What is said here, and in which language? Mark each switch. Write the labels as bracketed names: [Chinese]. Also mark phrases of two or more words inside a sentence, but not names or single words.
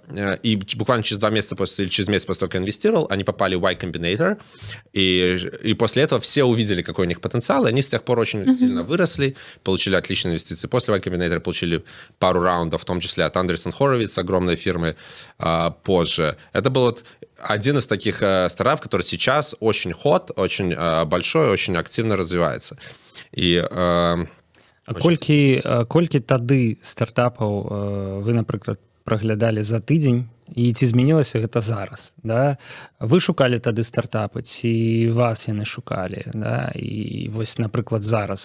[Russian] И буквально через 2 месяца или через месяц после того, как я инвестировал, они попали в Y Combinator, и после этого все увидели, какой у них потенциал, и они с тех пор очень сильно выросли, получили отличные инвестиции. После Y Combinator получили пару раундов, в том числе от Andreessen Horowitz, огромной фирмы, позже. Это был вот один из таких стартапов, который сейчас очень hot, очень большой, очень активно развивается. [Belarusian] І, колькі тады стартапаў вы, напрыклад, праглядалі за тыдзень, і ці змянілася гэта зараз? Да? Вы шукалі тады стартапы, ці вас яны шукалі? Да? І вось, напрыклад, зараз.